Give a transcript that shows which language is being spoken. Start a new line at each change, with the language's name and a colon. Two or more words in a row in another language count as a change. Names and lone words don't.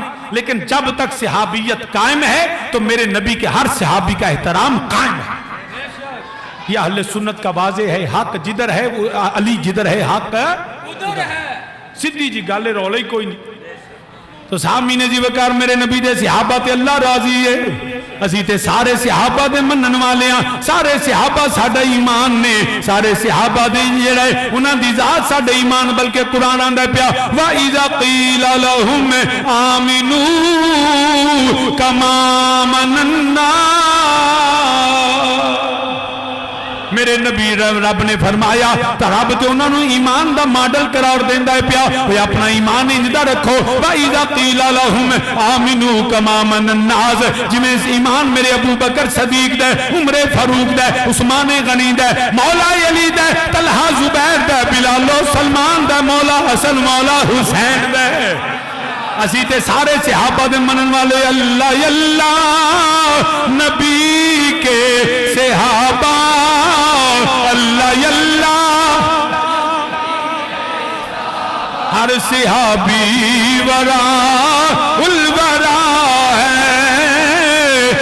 Urdu: لیکن جب تک صحابیت قائم ہے تو میرے نبی کے ہر صحابی کا احترام قائم ہے. یہ اہل سنت کا واضح ہے. حق جدھر ہے وہ علی جدھر ہے حق ادھر ہے.
Punjabi: سیدھی جی گل رولے ہی کوئی نہیں. تو سامعین جی وقار میرے نبی دے صحابہ تے اللہ راضی ہے. اسی تے سارے صحابہ دے منن والے ہاں, سارے صحابہ ساڈا ایمان نے, سارے صحابہ دے جڑا ہے انہاں دی ذات ساڈا ایمان. بلکہ قرآن آندا پیا
Arabic: وَإِذَا قِيلَ لَهُمْ آمِنُوا كَمَا آمَنَ النَّاسُ.
Punjabi: میرے نبی رب نے فرمایا تو رب تے انہاں نوں ایمان دا ماڈل قرار دیندا ہے پیا. اوے اپنا ایمان انجدا رکھو.
Arabic: وَإِذَا قِيلَ لَهُمْ آمِنُوا كَمَا آمَنَ النَّاسُ.
Punjabi: جویں ایمان میرے ابو بکر صدیق دا, عمر فاروق دا, عثمان غنی دا, مولا علی دا, طلحہ زبیر دا, بلال و سلمان دا, مولا حسن مولا حسین دا. اسی تے سارے صحابہ دے منن والے اللہ اللہ نبی کے صحابہ اللہ اللہ ہر صحابی ورا الورا ہے.